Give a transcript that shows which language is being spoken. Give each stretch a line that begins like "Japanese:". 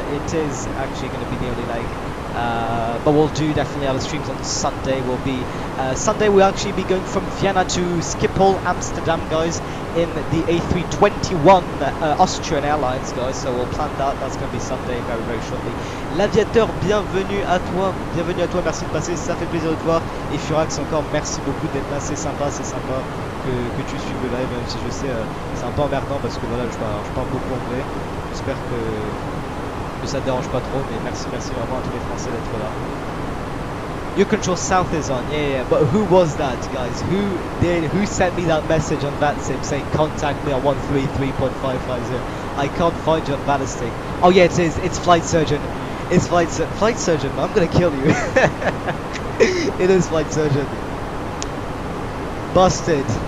English: It is actually going to be the only leg. But we'll do definitely other streams on Sunday. Sunday we'll actually be going from Vienna to Schiphol, Amsterdam, guys, in the A321 Austrian Airlines, guys. So we'll plan that. That's going to be Sunday very, very shortly.
French: L'aviateur, bienvenue à toi, merci de passer, ça fait plaisir de te voir. Et Furax encore, merci beaucoup d'être là, c'est sympa que tu suives le live, même si je sais c'est un peu emmerdant parce que voilà, je parle beaucoup anglais. J'espère que ça te dérange pas trop, mais merci vraiment à tous les Français d'être là.
English: Your control south is on, yeah, but who was that, guys? Who sent me that message on VATSIM saying contact me on 133.550? I can't find you on VATSIM. Oh yeah, it is. It's Flight Surgeon. It's Flight Surgeon. I'm gonna kill you. It is Flight Surgeon. Busted.